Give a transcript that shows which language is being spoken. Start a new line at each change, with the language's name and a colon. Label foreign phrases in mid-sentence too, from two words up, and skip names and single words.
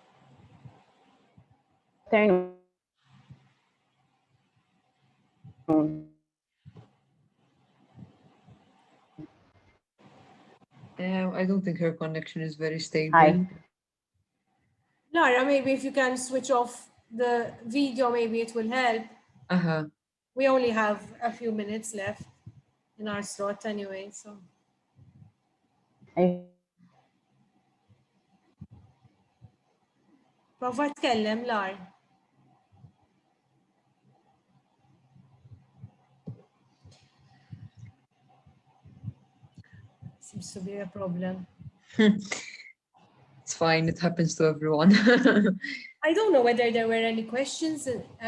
English: I don't think her connection is very stable. Hi. Lara, maybe if you can switch off the video, maybe it will help. Uh-huh. We only have a few minutes left in our slot anyway, so.
Maltese: Prova tkellem, Lar.
English: Seems to be a problem. It's fine, it happens to everyone. I don't know whether there were any questions in.